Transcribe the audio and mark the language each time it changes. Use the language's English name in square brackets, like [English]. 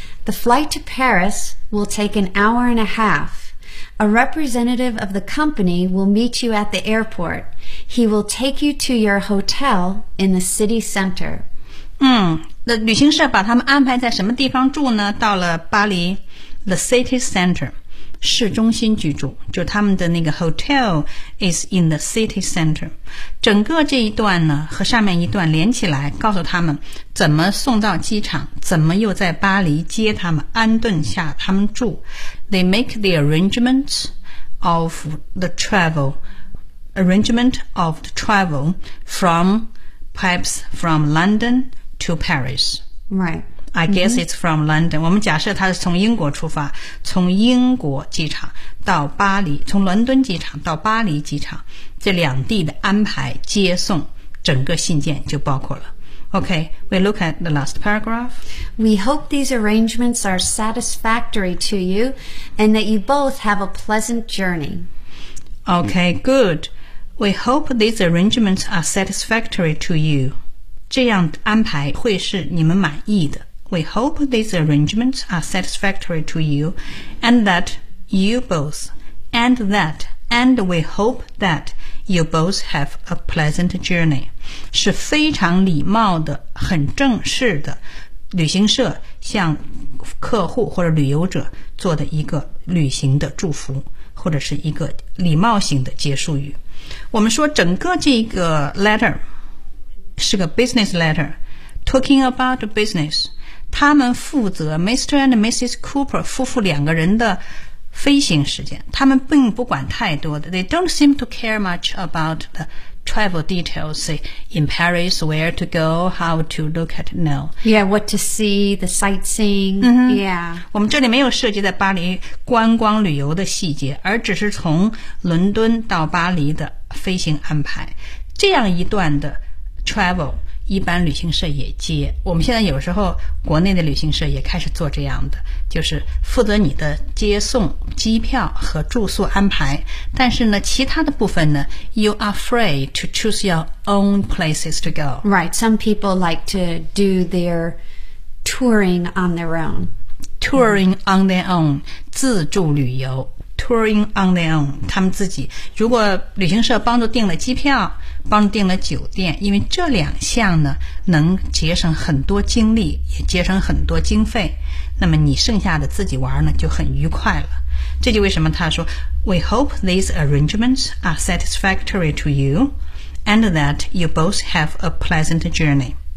[English] The flight to Paris will take an hour and a half. A representative of the company will meet you at the airport. He will take you to your hotel in the city center. [Chinese] 那旅行社把他们安排在什么地方住呢？到了巴黎 [English] The city center， [Chinese] 市中心居住，就他们的那个 [English] hotel is in the city center。 [Chinese] 整个这一段呢和上面一段连起来，告诉他们怎么送到机场，怎么又在巴黎接他们，安顿下他们住。 [English] They make the arrangements of the travel， arrangement of the travel from perhaps from LondonTo Paris. Right. I guess it's from London. [Chinese] 我们假设他是从英国出发，从英国机场到巴黎，从伦敦机场到巴黎机场，这两地的安排接送，整个信件就包括了。 [English] Okay, we look at the last paragraph. We hope these arrangements are satisfactory to you and that you both have a pleasant journey. Okay, good. We hope these arrangements are satisfactory to you. [Chinese] 这样安排会是你们满意的。 [English] We hope these arrangements are satisfactory to you and that you both and that and we hope that you both have a pleasant journey， [Chinese] 是非常礼貌的很正式的旅行社向客户或者旅游者做的一个旅行的祝福，或者是一个礼貌性的结束语。我们说整个这个 letter是个 [English] business letter， talking about business， [Chinese] 他们负责 Mr. and Mrs. Cooper 夫妇两个人的飞行时间，他们并不管太多的。 [English] They don't seem to care much about the travel details, say in Paris, where to go, how to look at it, no. Yeah, what to see, the sightseeing,、yeah. [Chinese] 我们这里没有涉及在巴黎观光旅游的细节，而只是从伦敦到巴黎的飞行安排。这样一段的travel 一般旅行社也接，我们现在有时候国内的旅行社也开始做这样的，就是负责你的接送机票和住宿安排，但是呢其他的部分呢 [English] you are free to choose your own places to go. Right, some people like to do their touring on their own. Touring on their own, [Chinese] 自助旅游 [English] touring on their own， [Chinese] 他们自己。如果旅行社帮助订了机票，帮助订了酒店，因为这两项呢，能节省很多精力，也节省很多经费，那么你剩下的自己玩呢，就很愉快了。这就为什么他说 [English] ，We hope these arrangements are satisfactory to you， and that you both have a pleasant journey。